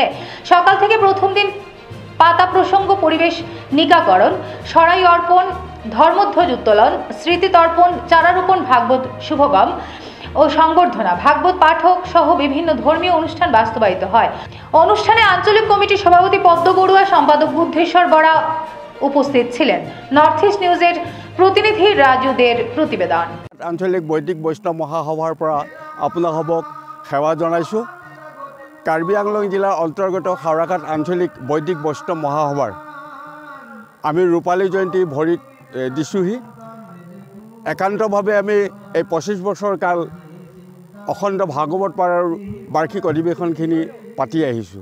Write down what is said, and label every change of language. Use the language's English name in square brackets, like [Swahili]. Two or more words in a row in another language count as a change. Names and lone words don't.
[Bangla] সকাল থেকে প্রথম দিন পাতা প্রসঙ্গ, পরিবেশ নিকাকরণ, সরাই অর্পণ, ধর্মধ্বজ উত্তোলন, স্মৃতি তর্পণ, চারারোপণ, ভাগবত শুভগম ও সংবর্ধনা, ভাগবত পাঠক সহ বিভিন্ন ধর্মীয় অনুষ্ঠান বাস্তবায়িত হয়। অনুষ্ঠানে আঞ্চলিক কমিটির সভাপতি পদ্ম বড়ুয়া, সম্পাদক বুদ্ধেশ্বর বরা উপস্থিত ছিলেন। নর্থ ইস্ট নিউজের প্রতিনিধি রাজুদের প্রতিবেদন। [Assamese] আঞ্চলিক বৈদিক বৈষ্ণৱ মহাসভাৰ পৰা আপোনালোকক সেৱা জনাইছোঁ। কাৰ্বি আংলং জিলাৰ অন্তৰ্গত হাওড়াঘাট আঞ্চলিক বৈদিক বৈষ্ণৱ মহাসভাৰ আমি ৰূপালী জয়ন্তী ভৰিত দিছোঁহি। একান্তভাৱে আমি এই 25 বছৰ কাল অখণ্ড ভাগৱত পাঠৰ বাৰ্ষিক অধিৱেশনখিনি পাতি আহিছোঁ।